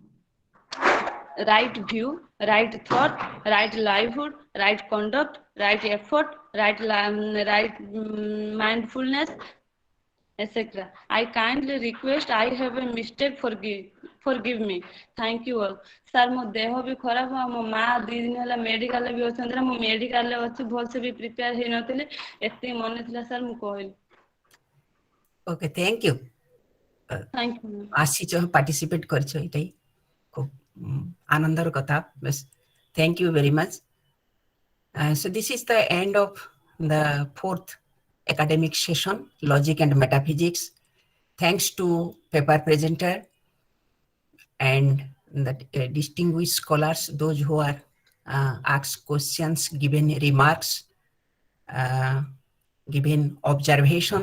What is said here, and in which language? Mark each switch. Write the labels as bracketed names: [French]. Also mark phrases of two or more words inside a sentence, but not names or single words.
[English] Right view, right thought, right livelihood, right conduct, right effort, right mindfulness, etc. I kindly request I have a mistake, forgive me. Thank you all. Sir, [Odia] ମୋ ଦେହ ବି ଖରାପ, ମୋ ମା 2 ଦିନ ହେଲା ମେଡିକାଲରେ ବି ଅଛନ୍ତି ନା, ମୁଁ ମେଡିକାଲରେ ଅଛି, ଭଲସେ ବି ପ୍ରିପେୟାର ହେଇନଥିଲି, ଏତିକି ମନେ ଥିଲା ସାର୍ ମୁଁ କହିଲି। [English] Okay, thank you. Thank you. [Odia] ଆସିଛ participate କରିଛ, ଏଇଟା খুব ଆନନ୍ଦର କଥା। [English] Thank you very much. So this is the end of the 4th academic session, Logic and Metaphysics. Thanks to paper presenter and the distinguished scholars, those who are asked questions, given remarks, given observation.